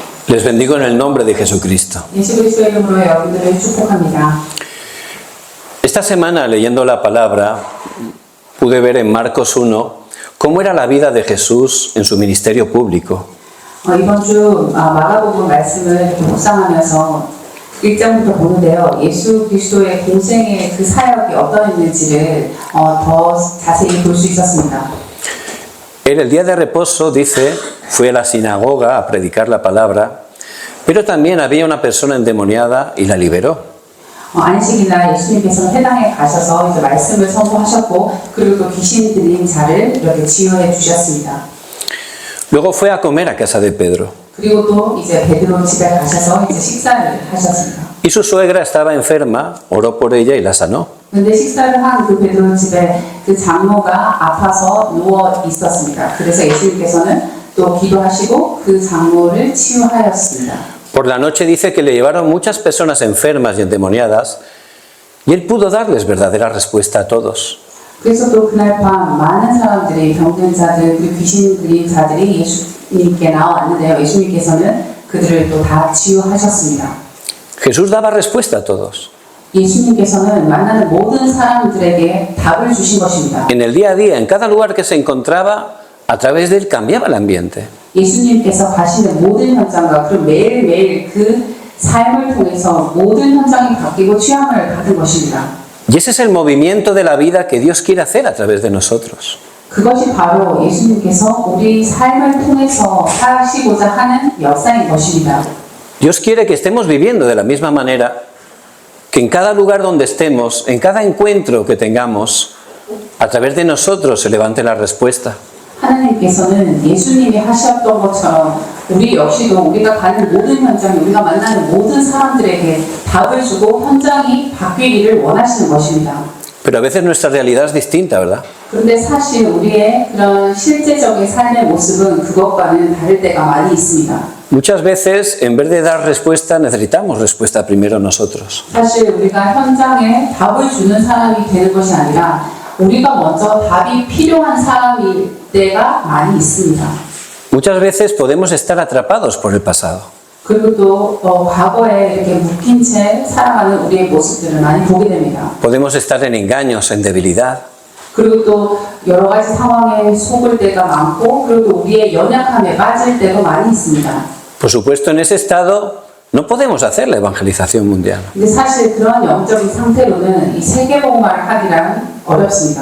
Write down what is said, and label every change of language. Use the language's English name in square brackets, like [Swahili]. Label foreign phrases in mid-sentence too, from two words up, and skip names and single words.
[Spanish] Les bendigo en el nombre de Jesucristo. [Korean] 예수 그리스도의 이름으로 여러분들을 축복합니다. [Spanish] Esta semana, leyendo la palabra, pude ver en Marcos 1 cómo era la vida de Jesús en su ministerio público. [Korean] 이번 주 마가복음 말씀을 묵상하면서 1장부터 보는데요. 예수 그리스도의 공생의 그 사역이 어떠했는지를 더 자세히 볼 수 있었습니다. [Spanish] En el día de reposo, dice, fue a la sinagoga a predicar la palabra, pero también había una persona endemoniada y la liberó. [Korean] 안식일날 예수님께서는 회당에 가셔서 이제 말씀을 선포하셨고, 그리고 또 귀신 들린 자를 이렇게 치유해 주셨습니다. [Spanish] Luego fue a comer a casa de Pedro. [Korean] 그리고 또 이제 베드로 집에 가셔서 이제 식사를 하셨습니다. [Spanish] Y su suegra estaba enferma, oró por ella y la sanó. [Korean] 근데 식사를 한 그 베드로 집에 그 장모가 아파서 누워 있었습니다. 그래서 예수님께서는 또 기도하시고 그 장모를 치유하였습니다. [Spanish] Por la noche dice que le llevaron muchas personas enfermas y endemoniadas y él pudo darles verdadera respuesta a todos. [Korean] 그래서 또 그날 밤 많은 사람들이 병든 자들, 그리고 귀신 들린 자들이 예수님께 나왔는데요. 예수님께서는 그들을 또 다 치유하셨습니다. [Spanish] Jesús daba respuesta a todos. [Korean] 예수님께서는 만나는 모든 사람들에게 답을 주신 것입니다. [Spanish] En el día a día, en cada lugar que se encontraba, a través de él cambiaba el ambiente. [Korean] 예수님께서 가시는 모든 현장과 그리고 매일매일 그 삶을 통해서 모든 현장이 바뀌고 취함을 받은 것입니다. [Spanish] Y ese es el movimiento de la vida que Dios quiere hacer a través de nosotros. [Korean] 그것이 바로 예수님께서 우리 삶을 통해서 하시고자 하는 역사인 것입니다. [Spanish] Dios quiere que estemos viviendo de la misma manera, que en cada lugar donde estemos, en cada encuentro que tengamos, a través de nosotros se levante la respuesta. [Korean] 하나님께서는 예수님이 하셨던 것처럼 우리 역시도 우리가 가는 모든 현장, 우리가 만나는 모든 사람들에게 답을 주고 현장이 바뀌기를 원하시는 것입니다. [Spanish] Pero a veces nuestra realidad es distinta, ¿verdad? [Korean] 그런데 사실 우리의 그런 실제적인 삶의 모습은 그것과는 다를 때가 많이 있습니다. [Spanish] Muchas veces, en vez de dar respuesta, necesitamos respuesta primero nosotros. [Korean] 사실 우리가 현장에 답을 주는 사람이 되는 것이 아니라 우리가 먼저 답이 필요한 사람일 때가 많이 있습니다. [Spanish] Muchas veces podemos estar atrapados por el pasado. [Korean] 그리고 또 과거에 이렇게 묶인 채 살아가는 우리의 모습들을 많이 보게 됩니다. [Spanish] Podemos estar en engaños, en debilidad. [Korean] 그리고 또 여러 가지 상황에 속을 때가 많고, 그리고 또 우리의 연약함에 빠질 때도 많이 있습니다. [Spanish] Por supuesto, en ese estado no podemos hacer la evangelización mundial. [Korean] 근데 사실 그런 영적인 상태로는 이 세계복음화를 하기란 어렵습니다.